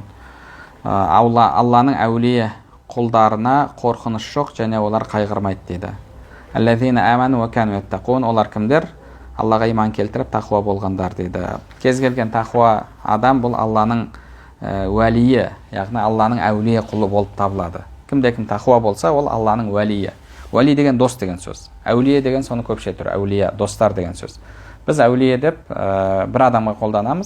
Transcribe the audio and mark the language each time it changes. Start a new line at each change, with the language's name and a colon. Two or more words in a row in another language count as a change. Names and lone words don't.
Kazakh: Алланың әулие құлдарына қорқыныш жоқ және олар қайғырмайды дейді.
Arabic: «الذين آمنوا وكانوا يتقون».
Kazakh: Олар кімдер? Аллаға иман келтіріп тақуа болғандар дейді. Кез келген тақуа адам бұл Алланың уәлиі, яғни Алланың әулие құлы болып табылады. Кімде-кім тақуа болса, ол Алланың уәлиі. Уәли деген дос деген сөз. Әулие деген соны көпше түрі, әулие, достар деген сөз. Біз әулие деп бір адамға қолданамыз.